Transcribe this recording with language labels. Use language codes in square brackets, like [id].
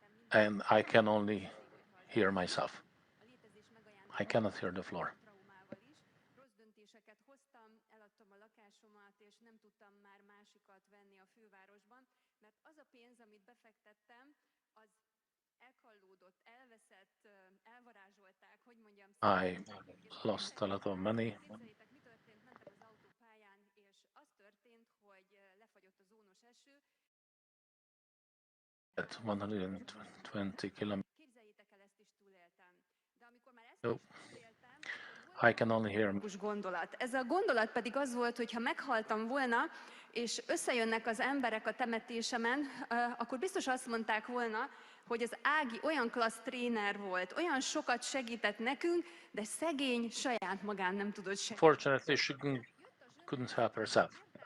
[en] And I can only hear myself. I cannot hear the floor. [hu] Rossz döntéseket hoztam, eladtam a lakásomat, és nem tudtam már másikat venni a fővárosban, mert az a pénz, amit befektettem, az elkallódott, elveszett, elvarázsolták, hogy mondjam. [en] I lost a lot of money. [hu] Képzeljétek, mi történt, mentem az autópályán, és az történt, hogy lefagyott a zónos eső. [en] At 120 kilometers. [hu] Képzeljétek el, ezt is túléltem. De amikor már ezt [en] Nope. [hu] is túléltem, [en] I can only hear. [hu] Gondolat. Ez a gondolat pedig az volt, hogy ha meghaltam volna, és összejönnek az emberek a temetésemen, akkor biztos azt mondták volna, hogy az Ági olyan klassz tréner volt, olyan sokat segített nekünk, de szegény saját magán nem tudott segíteni. [en] Fortunately, she couldn't help herself.